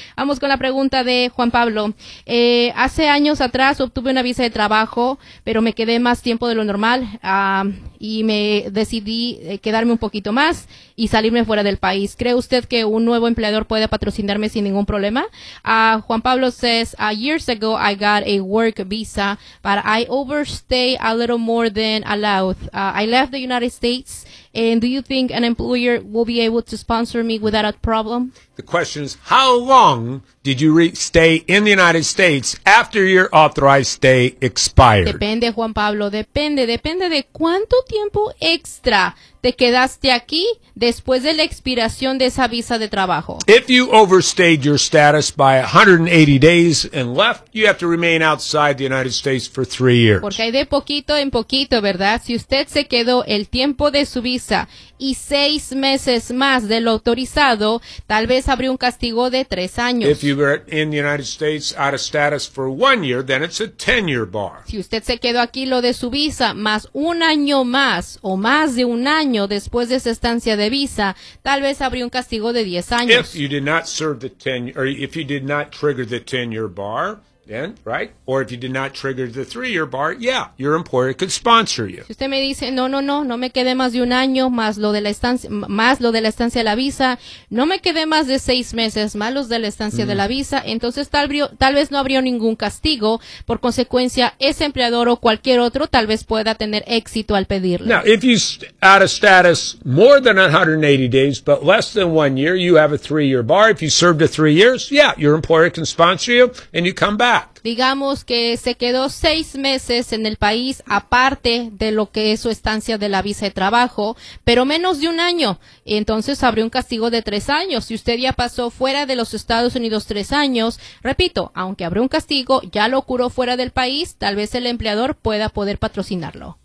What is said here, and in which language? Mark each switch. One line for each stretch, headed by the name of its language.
Spanish: Vamos con la pregunta de Juan Pablo. Hace años atrás obtuve una visa de trabajo, pero me quedé más tiempo de lo normal y me decidí quedarme un poquito más y salirme fuera del país. ¿Cree usted que un nuevo empleador puede patrocinarme sin ningún problema?
English: Juan Pablo says, years ago I got a work visa, but I overstay a little more than allowed. I left the United States, and do you think an employer will be able to sponsor me without a problem? The question is, how long did you stay in the United States after your authorized stay expired?
Spanish: Depende, Juan Pablo, depende de cuánto tiempo extra te quedaste aquí después de la expiración de esa visa de trabajo.
English: If you overstayed your status by 180 days and left, you have to remain outside the United States for 3 years.
Spanish: Porque hay de poquito en poquito, ¿verdad? Si usted se quedó el tiempo de su visa y 6 meses más de lo autorizado, tal vez abrió un castigo de 3 años.
English: If you were in the United States out of status for 1 year, then it's a 10-year bar.
Spanish: Si usted se quedó aquí lo de su visa más un año más o más de un año después de esa estancia de visa, tal vez abrió un castigo de 10 años.
English: If you did not serve the 10-year, or if you did not trigger the 10-year bar, then, right? Or if you did not trigger the 3-year bar, yeah, your employer could sponsor you.
Spanish: Si usted me dice, no me quedé más de un año, más lo de la estancia de la visa, no me quedé más de 6 meses, más los de la estancia de la visa, entonces tal vez no habría ningún castigo. Por consecuencia, ese empleador o cualquier otro tal vez pueda tener éxito al pedirle.
English: Now, if you out of status more than 180 days, but less than 1 year, you have a 3-year bar. If you served the 3 years, yeah, your employer can sponsor you, and you come back.
Spanish: digamos que se quedó 6 meses en el país, aparte de lo que es su estancia de la visa de trabajo, pero menos de un año. Entonces habría un castigo de 3 años. Si usted ya pasó fuera de los Estados Unidos 3 años, repito, aunque habrá un castigo, ya lo curó fuera del país, tal vez el empleador pueda poder patrocinarlo.